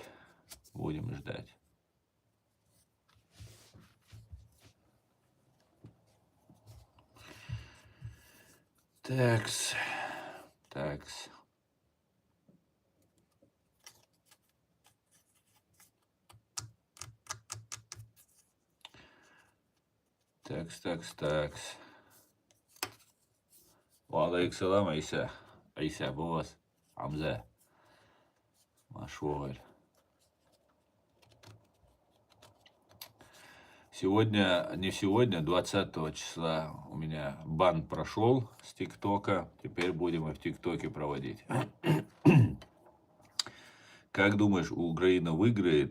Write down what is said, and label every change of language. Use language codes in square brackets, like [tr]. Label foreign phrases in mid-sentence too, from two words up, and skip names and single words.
[ru] Будем ждать. Такс. Такс. Такс. Валейксалам, Айса. Айса, босс. Амза. Машволь. Сегодня, не сегодня, 20 числа у меня бан прошел с ТикТока. Теперь будем и в ТикТоке проводить. Как думаешь, Украина выиграет?